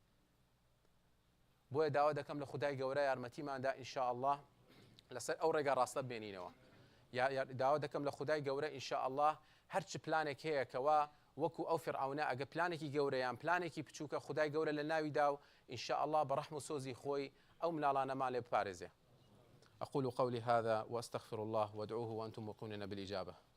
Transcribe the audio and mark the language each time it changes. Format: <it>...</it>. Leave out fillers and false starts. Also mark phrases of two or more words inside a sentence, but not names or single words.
<ckb>بۆیە داوا دەکەم لە خودای گەورە یارمەتیماندا</ckb> <ar>ئینشاء الله</ar> <ckb>لەسەر ئەو ڕێگا ڕاستە بێنینەوە داوا دەکەم لە خودای گەورە</ckb> <ar>ئینشاء الله</ar> <ckb>هەرچ پلانێک هەیە کەوا وەکو ئەو فرعونە ئەگە پلانێکی گەورەیان پلانێکی بچووکە خودای گەورە لە ناویدا و</ckb> <ar>ئینشاء الله</ar> <ckb>بەڕەحم و سۆزی خۆی ئەو مناڵانەمان لێ بپارێزێ</ckb> <ar>أقول قولي هذا وأستغفر الله وادعوه وأنتم موقنون بالإجابة</ar>